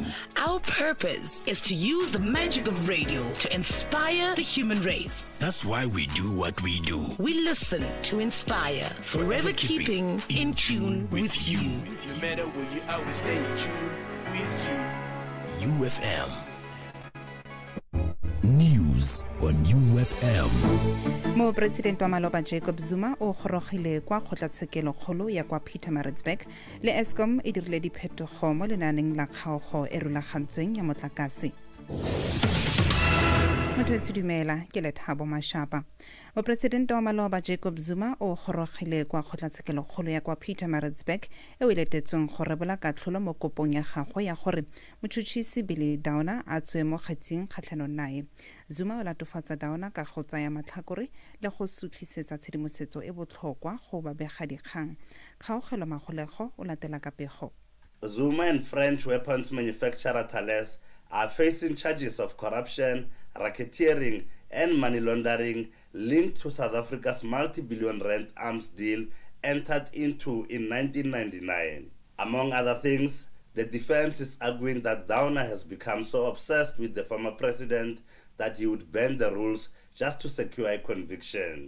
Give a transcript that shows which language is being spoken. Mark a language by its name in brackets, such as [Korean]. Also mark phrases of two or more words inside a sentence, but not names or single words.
[English] Our purpose is to use the magic of radio to inspire the human race. That's why we do what we do. We listen to inspire, forever keeping in tune with you. No matter where you always stay in tune with you. UFM. News on UFM. [Tswana] Mo President wa Maloba Jacob Zuma o gorogile kwa kgotlatshekelo kgolo ya kwa Pietermaritzburg le Eskom e dirile diphetogo mo lenaneng la kgaogo e rulagantsweng ya motlakase. Motho dumela ke Lethabo Mashapa. Mo President wa Maloba Jacob Zuma o gorogile kwa kgotlatshekelo kgolo ya kwa Pietermaritzburg e o letetsweng go rebola katlholo mo kopong ya gagwe ya gore motšhotšhisi Billy Downer a tswe mo kgetseng kgatlhanong nae. Zuma o latofatsa Downer ka go tsaya matlhakore le go sutlisetsa tshedimosetso e botlhokwa go babegadikgang. Kgaogelo Magolego o latela ka pego. [English] Zuma and French weapons manufacturer Thales are facing charges of corruption, racketeering and money laundering linked to South Africa's multi-billion rand arms deal entered into in 1999. Among other things, the defense is arguing that Downer has become so obsessed with the former president that he would bend the rules just to secure a conviction.